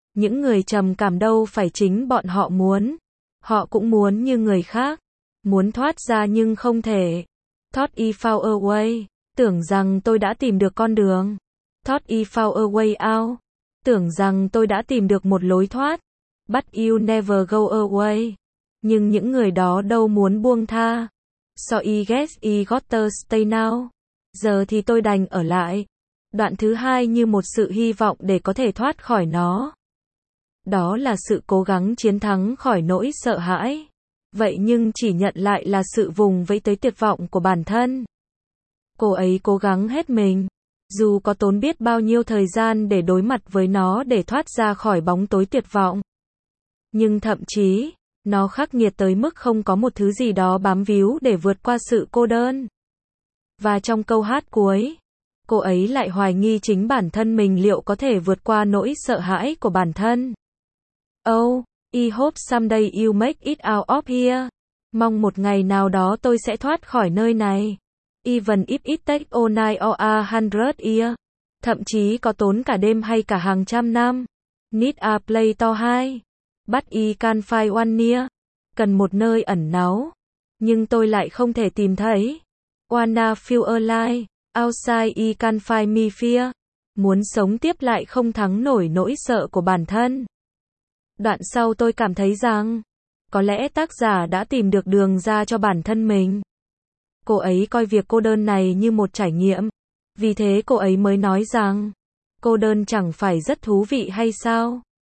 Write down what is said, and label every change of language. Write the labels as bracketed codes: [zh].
[vi] Những người trầm cảm đâu phải chính bọn họ muốn. Họ cũng muốn như người khác, muốn thoát ra nhưng không thể. [en] Thought I found a way, [vi] tưởng rằng tôi đã tìm được con đường. [en] Thought I found a way out, [vi] tưởng rằng tôi đã tìm được một lối thoát. [en] But you never go away, [vi] nhưng những người đó đâu muốn buông tha. [en] So I guess I gotta stay now. [vi] Giờ thì tôi đành ở lại. Đoạn thứ hai như một sự hy vọng để có thể thoát khỏi nó. Đó là sự cố gắng chiến thắng khỏi nỗi sợ hãi. Vậy nhưng chỉ nhận lại là sự vùng vẫy tới tuyệt vọng của bản thân. Cô ấy cố gắng hết mình. Dù có tốn biết bao nhiêu thời gian để đối mặt với nó để thoát ra khỏi bóng tối tuyệt vọng. Nhưng thậm chí, nó khắc nghiệt tới mức không có một thứ gì đó bám víu để vượt qua sự cô đơn. Và trong câu hát cuối, cô ấy lại hoài nghi chính bản thân mình liệu có thể vượt qua nỗi sợ hãi của bản thân. [en] Oh, I hope someday you make it out of here. [vi] Mong một ngày nào đó tôi sẽ thoát khỏi nơi này. [en] Even if it takes all night or a hundred years. [vi] Thậm chí có tốn cả đêm hay cả hàng trăm năm. [en] Need a play to hide. But I can't find one near. [vi] Cần một nơi ẩn náu. Nhưng tôi lại không thể tìm thấy. [en] Wanna feel alive. Outside I can't find me fear. [vi] Muốn sống tiếp lại không thắng nổi nỗi sợ của bản thân. Đoạn sau tôi cảm thấy rằng, có lẽ tác giả đã tìm được đường ra cho bản thân mình. Cô ấy coi việc cô đơn này như một trải nghiệm. Vì thế cô ấy mới nói rằng, cô đơn chẳng phải rất thú vị hay sao?